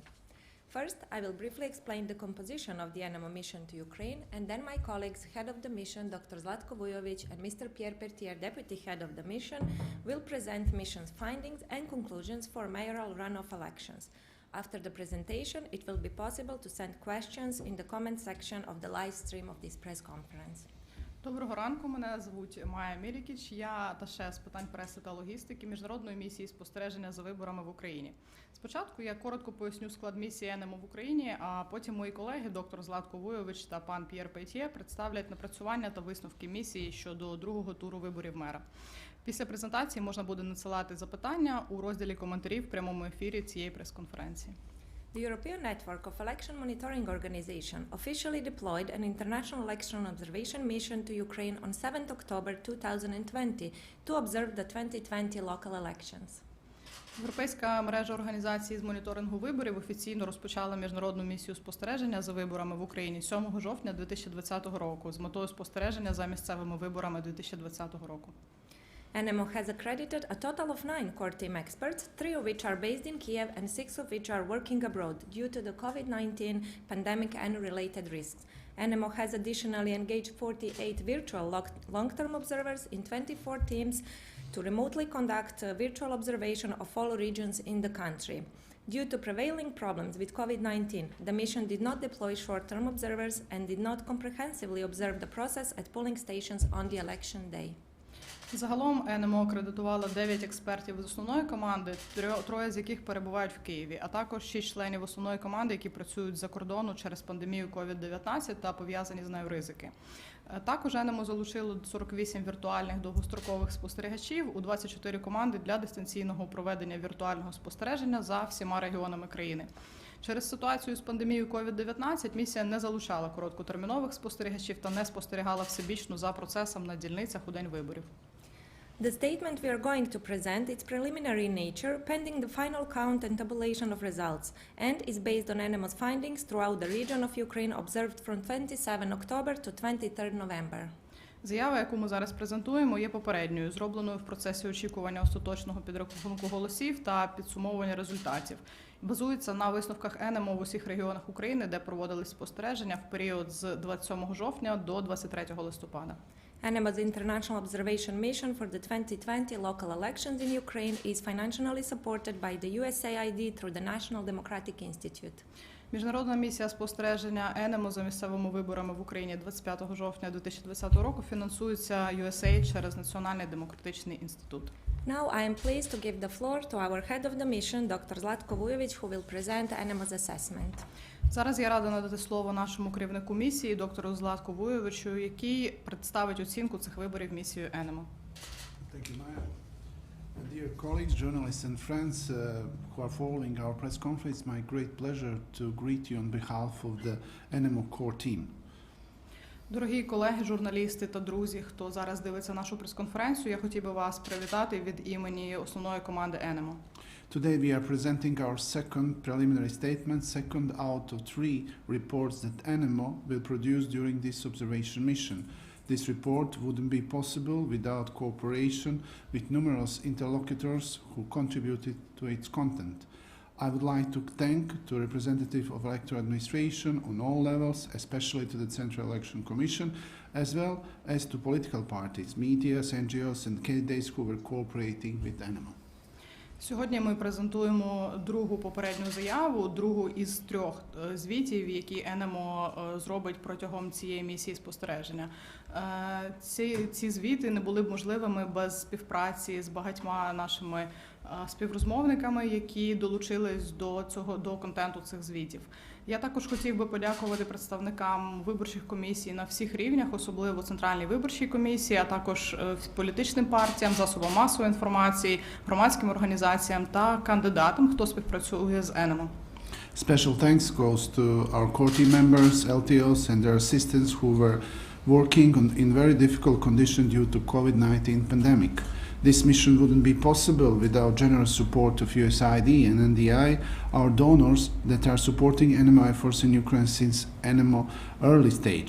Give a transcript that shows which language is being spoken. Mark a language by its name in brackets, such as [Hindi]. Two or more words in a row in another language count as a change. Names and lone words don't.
[English] First, I will briefly explain the composition of the ENEMO mission to Ukraine, and then my colleagues, head of the mission, Dr. Zlatko Vujovich, and Mr. Peytьє, deputy head of the mission, will present mission's findings and conclusions for mayoral runoff elections. After the presentation, it will be possible to send questions in the comment section of the live stream of this press conference. [Ukrainian] Доброго ранку, мене звуть Майя Мілікіч, я аташе з питань преси та логістики Міжнародної місії спостереження за виборами в Україні. Спочатку я коротко поясню склад місії ENEMO в Україні, а потім мої колеги, доктор Златко Вуйовіч та пан Пьєр Пейтьє, представлять напрацювання та висновки місії щодо другого туру виборів мера. Після презентації можна буде надсилати запитання у розділі коментарів в прямому ефірі цієї прес-конференції. [English] The European Network of Election Monitoring Organization officially deployed an international election observation mission to Ukraine on 7 October 2020 to observe the 2020 local elections. [Ukrainian] Європейська мережа організацій з моніторингу виборів офіційно розпочала міжнародну місію спостереження за виборами в Україні 7 жовтня 2020 року з метою спостереження за місцевими виборами 2020 року. [English] ENEMO has accredited a total of 9 core team experts, 3 of which are based in Kiev and 6 of which are working abroad due to the COVID-19 pandemic and related risks. ENEMO has additionally engaged 48 virtual long-term observers in 24 teams to remotely conduct virtual observation of all regions in the country. Due to prevailing problems with COVID-19, the mission did not deploy short-term observers and did not comprehensively observe the process at polling stations on the election day. [Ukrainian] Загалом ENEMO акредитувала 9 експертів з основної команди, 3 з яких перебувають в Києві, а також 6 членів основної команди, які працюють з-за кордону через пандемію COVID-19 та пов'язані з нею ризики. Також ENEMO залучило 48 віртуальних довгострокових спостерігачів у 24 команди для дистанційного проведення віртуального спостереження за всіма регіонами країни. Через ситуацію з пандемією COVID-19 місія не залучала короткотермінових спостерігачів та не спостерігала всебічно за процесом на дільницях у день виборів. [English] The statement we are going to present is preliminary in nature, pending the final count and tabulation of results, and is based on ENEMO's findings throughout the region of Ukraine observed from 27 October to 23 November. [Ukrainian] Заява, яку ми зараз презентуємо, є попередньою, зробленою в процесі очікування остаточного підрахунку голосів та підсумовування результатів. Базується на висновках ENEMO в усіх регіонах України, де проводились спостереження в період з 27 жовтня до 23 листопада. [English] ENEMO's international observation mission for the 2020 local elections in Ukraine is financially supported by the USAID through the National Democratic Institute. [Ukrainian] Міжнародна місія спостереження ENEMO за місцевими виборами в Україні 25 жовтня 2020 року фінансується USAID через Національний демократичний інститут. [English] Now I am pleased to give the floor to our head of the mission, Dr. Zlatko Vujovich, who will present ENEMO's assessment. [Ukrainian] Зараз я рада надати слово нашому керівнику місії, доктору Златку Вуйовичу, який представить оцінку цих виборів місією ENEMO. [English] Thank you, Maya. Dear colleagues, journalists and friends who are following our press conference, it's my great pleasure to greet you on behalf of the ENEMO core team. [Ukrainian] Дорогі колеги, журналісти та друзі, хто зараз дивиться нашу прес-конференцію, я хотів би вас привітати від імені основної команди ENEMO. [English] Today we are presenting our second preliminary statement, second out of 3 reports that ENEMO will produce during this observation mission. This report wouldn't be possible without cooperation with numerous interlocutors who contributed to its content. I would like to thank the representative of electoral administration on all levels, especially to the Central Election Commission, as well as to political parties, media, NGOs and candidates who were cooperating with ENEMO. [Ukrainian] Сьогодні ми презентуємо другу попередню заяву, другу із 3 звітів, які ENEMO зробить протягом цієї місії спостереження. Ці звіти не були б можливими без співпраці з багатьма нашими співрозмовниками, які долучились до контенту цих звітів. Я також хотів би подякувати представникам виборчих комісій на всіх рівнях, особливо Центральній виборчій комісії, а також політичним партіям, засобам масової інформації, громадським організаціям та кандидатам, хто співпрацює з ENEMO. [English] Special thanks goes to our core team members, LTOs and their assistants who were working in very difficult conditions due to COVID-19 pandemic. This mission wouldn't be possible without generous support of USAID and NDI, our donors that are supporting ENEMO efforts in Ukraine since ENEMO early stage.